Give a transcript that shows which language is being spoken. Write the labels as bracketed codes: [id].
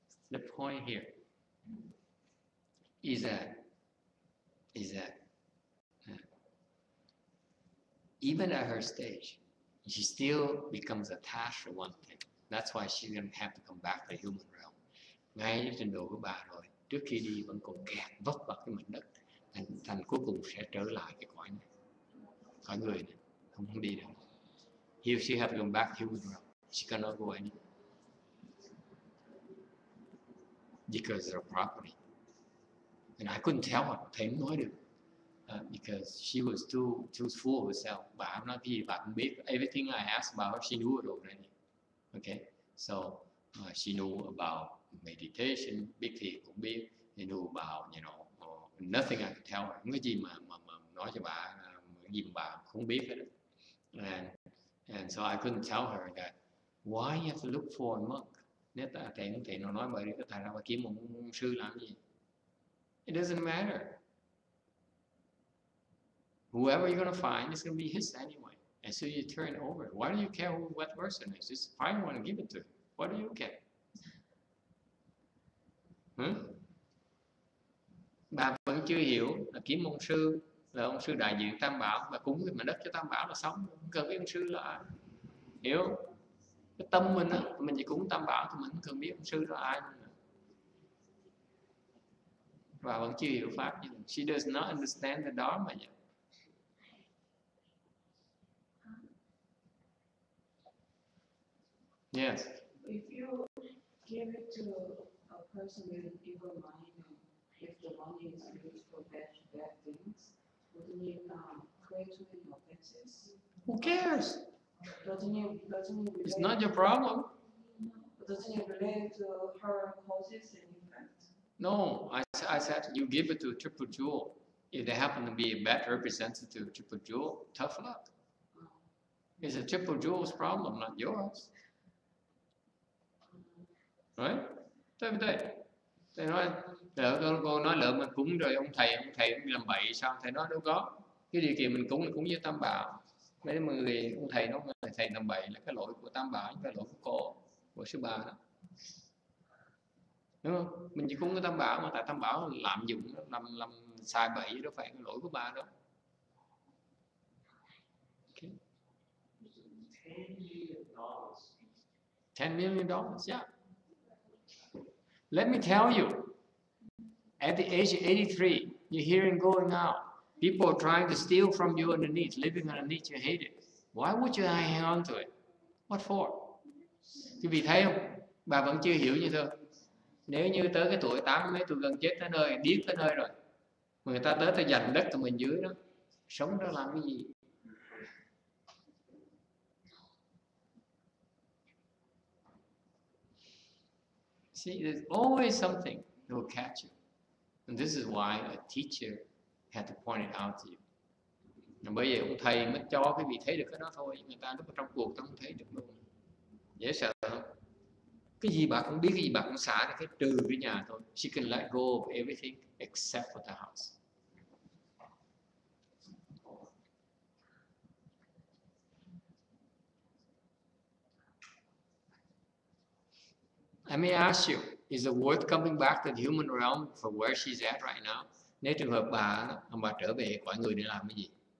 [en] The point here is that even at her stage, she still becomes attached to one thing. That's why she's going to have to come back to human realm. [vi] Ngay trình độ của bà rồi, trước khi đi vẫn còn kẹt vấp vào cái mảnh đất, thành cuối cùng sẽ trở lại cái cõi này, cõi người này, không đi được. [en] Here she have to come back to human realm. She cannot go anywhere because of her property. And I couldn't tell her, [vi] thầy không nói được. [en] Because she was too full of herself. [vi] Bà nói cái gì bà cũng biết. [en] Everything I asked about her, she knew it already. Okay, so she knew about meditation. [vi] Biết thì cũng biết. [en] She knew about, nothing I could tell her. [vi] Không có gì mà nói cho bà, gì mà bà không biết hết. [en] And so I couldn't tell her that why you have to look for a monk. [vi] Nếu thầy nó nói bởi vì thầy ra bà kiếm một sư làm gì? [en] It doesn't matter. Whoever you're going to find is going to be his anyway. And so you turn it over. Why do you care who what person is? Just find one and give it to him. What do you care? [vi] Bà vẫn chưa hiểu là kiếm ông sư là ông sư đại diện Tam Bảo, và cúng cái mảnh đất cho Tam Bảo là xong. Không cần biết ông sư là ai. Hiểu? Cái tâm mình á, mình chỉ cúng Tam Bảo thì mình không cần biết ông sư là ai. Và vẫn chưa hiểu pháp. [en] She does not understand the Dharma yet. Yes. If you give it to a person with an evil mind, and if the money is used for bad things, wouldn't you create too many offenses? Who cares? Doesn't it It's not your problem. Doesn't it relate to her causes and effects? No, I said you give it to a triple jewel. If they happen to be a bad representative of triple jewel, tough luck. It's a triple jewel's problem, not yours. Right? [vi] Thầy nói, cô nói lỡ mình cúng rồi ông thầy cũng làm bậy sao? Thầy nói đâu có. Cái điều kiện mình cúng là cúng với Tam Bảo. Mấy người ông thầy nói là thầy làm bậy là cái lỗi của Tam Bảo, cái lỗi của cô, của sư bà đó. Đúng không? Mình chỉ cúng cái Tam Bảo mà tại Tam Bảo lạm dụng, làm sai bậy, đâu phải cái lỗi của bà đâu. [en] Okay. $10 million, yeah. Let me tell you, at the age of 83, you're hearing going out. People are trying to steal from you underneath, living underneath, you hate it. Why would you hang on to it? What for? [vi] Quý vị thấy không? Bà vẫn chưa hiểu như thôi. Nếu như tới cái tuổi 80 mấy, tôi gần chết tới nơi, điếc tới nơi rồi. Mà người ta tới ta giành đất của mình dưới đó. Sống đó làm cái gì? [en] See, there's always something that will catch you. And this is why a teacher had to point it out to you. [vi] Bởi vậy ông thầy mới cho quý vị thấy được cái đó thôi. Người ta lúc ở trong cuộc ta không thấy được luôn. Dễ sợ không? Cái gì bà cũng biết, cái gì bà cũng xả, cái trừ cái nhà thôi. [en] She can let go of everything except for the house. I may ask you, is it worth coming back to the human realm for where she's at right now? [vi] Nếu trường hợp bà trở về cõi người để làm cái gì?